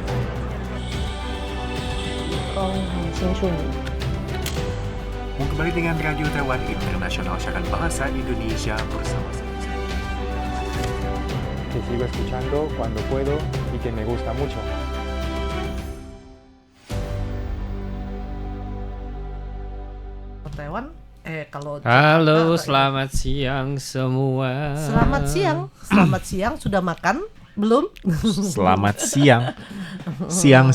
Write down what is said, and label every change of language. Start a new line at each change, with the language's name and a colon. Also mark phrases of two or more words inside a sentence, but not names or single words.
Chinese: 很清楚你。
Indonesian: Kembali dengan Radio Taiwan Internasional Siaran Bahasa Indonesia bersama saya.
Spanish: Que sigo escuchando cuando puedo y que me gusta mucho.
Indonesian: Taiwan, kalau Halo, Jakarta, selamat siang semua. Selamat siang. Sudah makan? Belum? Selamat siang. Siang.